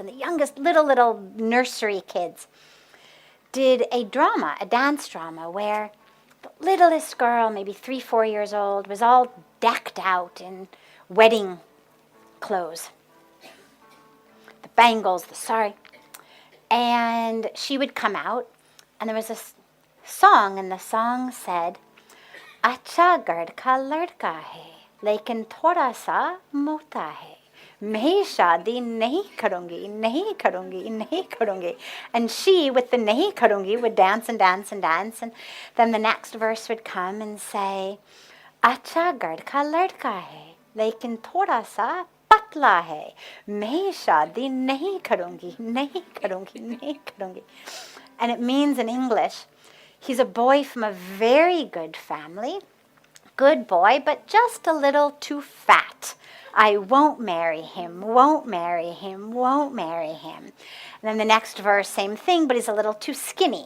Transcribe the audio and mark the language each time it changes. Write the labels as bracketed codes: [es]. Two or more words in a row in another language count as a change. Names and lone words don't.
[en] And the youngest little nursery kids did a dance drama, where the littlest girl, maybe 3-4 years old, was all decked out in wedding clothes. The bangles, the sari. And she would come out, and there was a song, and the song said, [hi] "अच्छा गार्ड का लड़का है, लेकिन थोड़ा सा मोटा है. मैं शादी नहीं करूंगी, नहीं करूंगी, नहीं करूंगी." [en] And she, with the [hi] नहीं करूंगी, [en] would dance and dance and dance. And then the next verse would come and say, [hi] "अच्छा गार्ड का लड़का है, लेकिन थोड़ा सा पतला है. मैं शादी नहीं करूंगी, नहीं करूंगी, नहीं करूंगी." [en] And it means in English, he's a boy from a very good family, good boy, but just a little too fat. I won't marry him, won't marry him, won't marry him. And then the next verse, same thing, but he's a little too skinny.